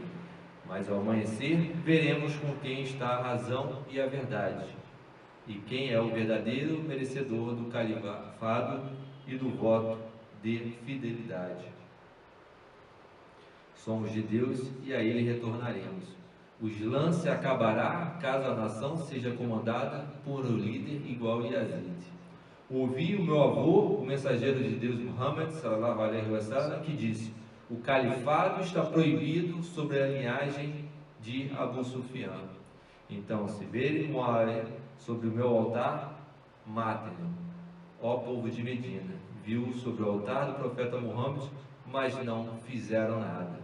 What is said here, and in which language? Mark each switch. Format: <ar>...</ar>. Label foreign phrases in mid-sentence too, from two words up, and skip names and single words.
<pt>Mas ao amanhecer, veremos com quem está a razão e a verdade, e quem é o verdadeiro merecedor do califado e do voto de fidelidade. Somos de Deus e a Ele retornaremos. O Islã se acabará caso a nação seja comandada por um líder igual a Yazid. Ouvi o meu avô, o mensageiro de Deus Muhammad,</pt> <ar>صلى الله عليه وسلم,</ar> <pt>que disse: o califado está proibido sobre a linhagem de Abu Sufyan. Então, se verem Muawiyah sobre o meu altar, matem-no, ó povo de Medina. Viu sobre o altar do profeta Muhammad, mas não fizeram nada.</pt>